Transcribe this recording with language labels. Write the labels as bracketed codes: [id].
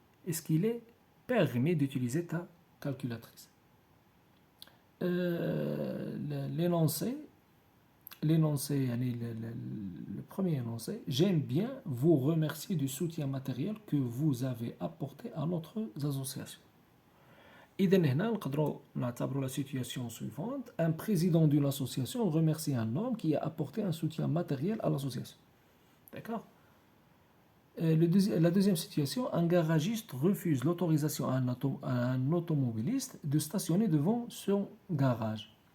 [fr] Est-ce qu'il est permis d'utiliser ta calculatrice? L'énoncé, le premier énoncé, j'aime bien vous remercier du soutien matériel que vous avez apporté à notre association. [ar] إذا هنا نقدروا نعتبروا [fr] la situation suivante. Un président d'une association remercie un homme qui a apporté un soutien matériel à l'association. D'accord? La deuxième situation, un garagiste refuse l'autorisation à un automobiliste de stationner devant son garage.